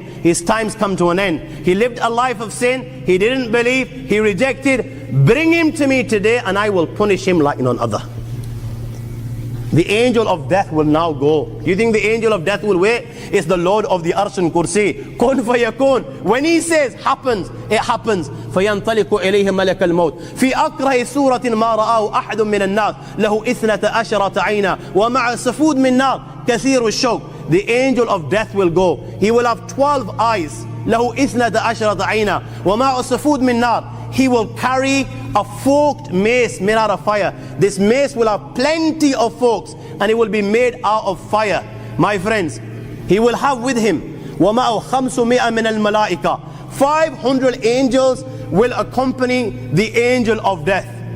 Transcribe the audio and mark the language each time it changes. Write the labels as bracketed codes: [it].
[en] His time's come to an end. He lived a life of sin. He didn't believe. He rejected. Bring him to me today and I will punish him like none other. The angel of death will now go. Do you think the angel of death will wait? It's the Lord of the Arsh and Kursi. Kun fayakun. When he says happens, it happens. [ar] فينطلق إليه ملك الموت في أكره سورة ما رآه أحد من الناس له 12 عينا ومع سفود من نار كثير الشوك. [en] The angel of death will go. He will have 12 eyes. [ar] له 12 عينا ومع سفود من نار. [en] He will carry a forked mace made out of fire. This mace will have plenty of forks and it will be made out of fire. My friends, he will have with him [ar] وَمَعُ 500 مِنَ الْمَلَائِكَةِ [en] 500 angels will accompany the angel of death.